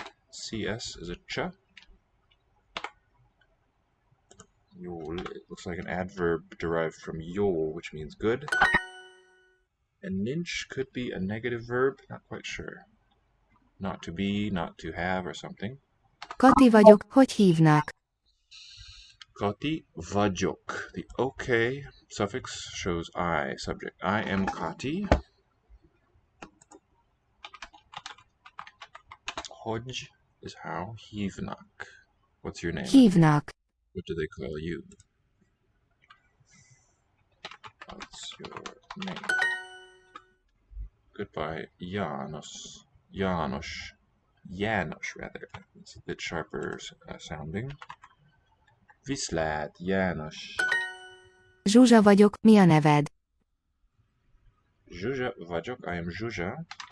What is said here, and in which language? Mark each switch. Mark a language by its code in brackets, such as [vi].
[en] CS is a ch. Jól, it looks like an adverb derived from jól, which means good. And nincs could be a negative verb, not quite sure. Not to be, not to have, or something. [hu] Kati vagyok, hogy hívnak? Kati vagyok. [en] The OK suffix shows I, subject. I am Kati. Hogy is how. Hívnak. What's your name? [hu] Hívnak. [en] What do they call you? What's your name? Goodbye, János. János. János, rather. It's a bit sharper sounding. [hu] Viszlát, János. Zsuzsa vagyok, mi a neved? Zsuzsa vagyok, [en] I am Zsuzsa.